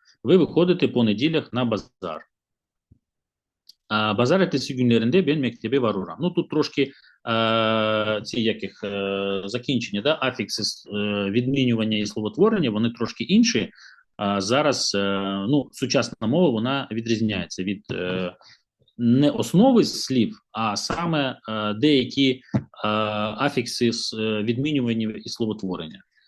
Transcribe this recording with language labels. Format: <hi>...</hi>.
<uk>ви виходите по неділях на базар.</uk> <crh>Bazar ertesi günlerinde ben mektebe varırım.</crh> <uk>Ну, тут трошки ці закінчення, да, афікси, відмінювання і словотворення, вони трошки інші. Зараз, ну, сучасна мова, вона відрізняється від не основи слів, а саме деякі афікси відмінювання і словотворення.</uk>